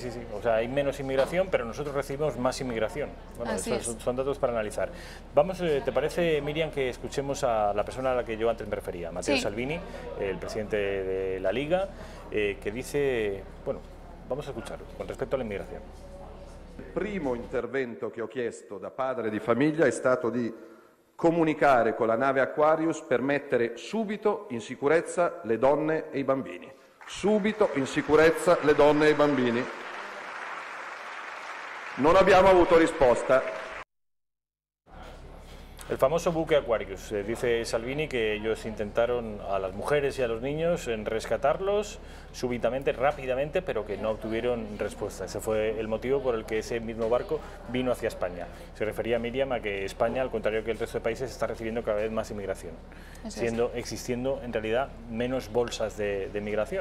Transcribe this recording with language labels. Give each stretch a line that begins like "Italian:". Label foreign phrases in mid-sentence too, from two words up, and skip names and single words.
Spanish: O sea, hay menos inmigración, pero nosotros recibimos más inmigración. Bueno, son datos para analizar. Vamos, ¿te parece, Miriam, que escuchemos a la persona a la que yo antes me refería, Matteo Salvini, el presidente de la Liga, que dice, bueno, vamos a escucharlo, con respecto a la inmigración.
Italian: Il primo intervento che ho chiesto da padre di famiglia è stato di comunicare con la nave Aquarius per mettere subito in sicurezza le donne e i bambini. Subito in sicurezza le donne e i bambini. Non abbiamo avuto risposta.
Spanish: El famoso buque Aquarius. Dice Salvini que ellos intentaron a las mujeres y a los niños rescatarlos súbitamente, rápidamente, pero que no obtuvieron respuesta. Ese fue el motivo por el que ese mismo barco vino hacia España. Se refería Miriam a que España, al contrario que el resto de países, está recibiendo cada vez más inmigración, existiendo en realidad menos bolsas de migración.